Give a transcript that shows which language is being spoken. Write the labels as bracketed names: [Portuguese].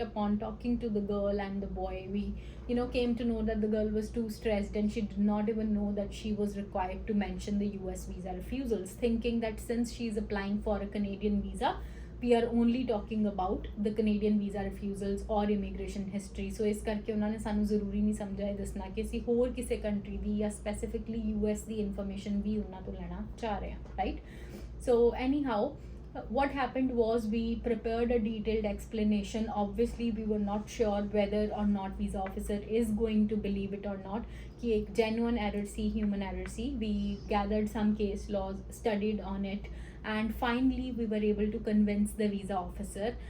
[English] Upon talking to the girl and the boy, we came to know that the girl was too stressed and she did not even know that she was required to mention the US visa refusals, thinking that since she is applying for a Canadian visa, we are only talking about the Canadian visa refusals or immigration history. [Punjabi] So ਇਸ ਕਰਕੇ ਉਹਨਾਂ ਨੇ ਸਾਨੂੰ ਜ਼ਰੂਰੀ ਨਹੀਂ ਸਮਝਿਆ ਇਹ ਦੱਸਣਾ ਕਿ ਅਸੀਂ ਹੋਰ ਕਿਸੇ ਕੰਟਰੀ ਦੀ ਜਾਂ ਸਪੈਸੀਫਿਕਲੀ US ਦੀ ਇਨਫੋਰਮੇਸ਼ਨ ਵੀ ਉਹਨਾਂ ਤੋਂ ਲੈਣਾ ਚਾਹ ਰਹੇ ਹਾਂ, right? [English] So anyhow, what happened was we prepared a detailed explanation. Obviously we were not sure whether or not visa officer is going to believe it or not, [Punjabi] कि एक genuine error C, human error C. [English] We gathered some case laws, studied on it, and finally we were able to convince the visa officer.